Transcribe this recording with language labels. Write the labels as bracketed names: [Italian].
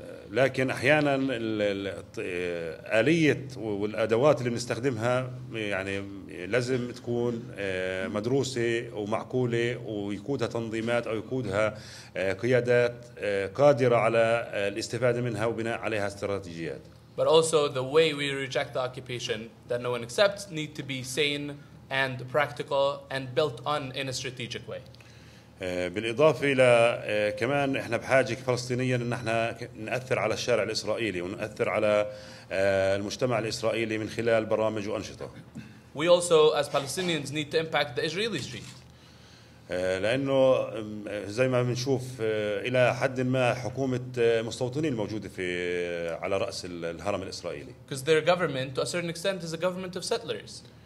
[Arabic] لكن أحيانا الآلية والأدوات اللي بنستخدمها يعني لازم تكون مدروسة ومعقولة، ويقودها تنظيمات أو يقودها قيادات قادرة على الاستفادة منها وبناء عليها استراتيجيات. [English] But also the way we reject the occupation that no one accepts need to be sane and practical and built on in a strategic way. [Arabic] بالإضافة إلى كمان إحنا بحاجة فلسطينيا إن إحنا نأثر على الشارع الإسرائيلي ونأثر على المجتمع الإسرائيلي من خلال برامج وأنشطة. [English] We also, as Palestinians, need to impact the Israeli street. [Arabic] لأنه زي ما بنشوف إلى حد ما حكومة مستوطنين موجودة على رأس الهرم الإسرائيلي. [English] Because their government, to a certain extent, is a government of settlers.